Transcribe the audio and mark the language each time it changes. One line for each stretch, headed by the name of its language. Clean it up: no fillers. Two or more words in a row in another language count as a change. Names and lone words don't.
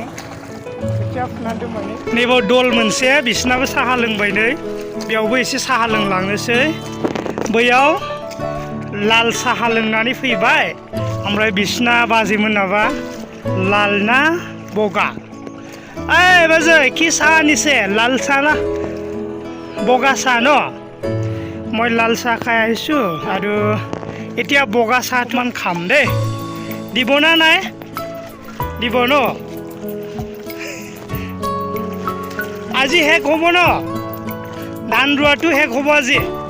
Bodo: खोथिया फुनानै दोनबाय नैबाव दल मोनसे बिसिनाबो साहा लोंबाय नै बेयावबो एसे साहा लोंलांनोसै बैयाव लाल साहा लोंनानै फैबाय ओमफ्राय बिसिना बाजैमोनाबा लाल ना बगा ओइ बाजै कि साहानिसे लाल
Assamese: চাহ না বগা চাহ ন মই লাল চাহ খাই আহিছোঁ আৰু এতিয়া বগা চাহমান খাম দেই দিব না নাই দিব ন আজি শেষ হ'ব ন ধান ৰোৱাটো শেষ হ'ব আজি